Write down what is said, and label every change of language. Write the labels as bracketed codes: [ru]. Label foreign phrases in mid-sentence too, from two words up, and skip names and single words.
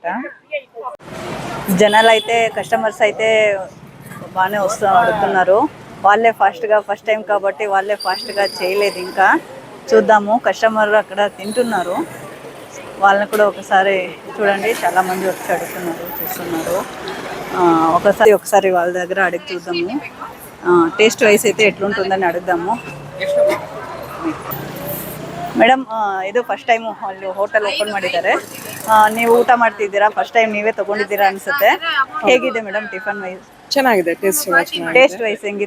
[te] జనాలు అయితే, కస్టమర్స్ అయితే బాగానే అడుగుతున్నారు. వాళ్ళే [en] first time [te] కాబట్టి వాళ్ళే ఫాస్ట్గా చేయలేదు. ఇంకా చూద్దాము. కస్టమర్ అక్కడ తింటున్నారు. వాళ్ళని కూడా ఒకసారి చూడండి. చాలా మంది వచ్చి అడుగుతున్నారు, చూస్తున్నారు. ఒకసారి వాళ్ళ దగ్గర అడిగి చూద్దాము. [en] taste wise [te] అయితే ఎట్లుంటుందని అడుగుదాము. [kn] ಮೇಡಮ್, ಇದು [en] first time [kn] ಅಲ್ಲಿ [en] hotel open [kn] ಮಾಡಿದ್ದಾರೆ. ನೀವು ಊಟ ಮಾಡ್ತಿದ್ದೀರಾ? [en] first time [kn] ನೀವೇ ತಗೊಂಡಿದ್ದೀರಾ ಅನ್ಸುತ್ತೆ. ಹೇಗಿದೆ ಮೇಡಮ್ [en] tiffin wise? [kn] ಚೆನ್ನಾಗಿದೆ. [en] taste wise [kn] ಹೆಂಗಿದೆ?